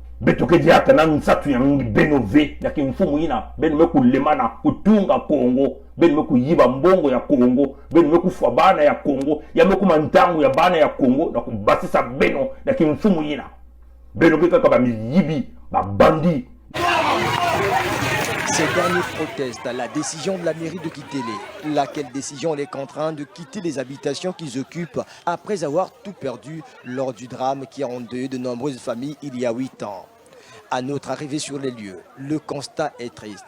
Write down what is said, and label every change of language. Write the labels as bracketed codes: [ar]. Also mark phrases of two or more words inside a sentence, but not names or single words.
[ktu] betoke diata na nsatu yangi benove na kimfumu ina beno meku lemana kutunga Kongo beno meku yiba mbongo ya Kongo beno meku fabana ya Kongo ya meku mantangu ya bana ya Kongo na kubasisa beno na kimfumu ina beno kaka ba miyibi ba bandi. [fr] Ces derniers protestent la décision de la mairie de Kitele, laquelle décision les contraint de quitter les habitations qu'ils occupent après avoir tout perdu lors du drame qui a endeuillé de nombreuses familles il y a 8 ans. À notre arrivée sur les lieux, le constat est triste.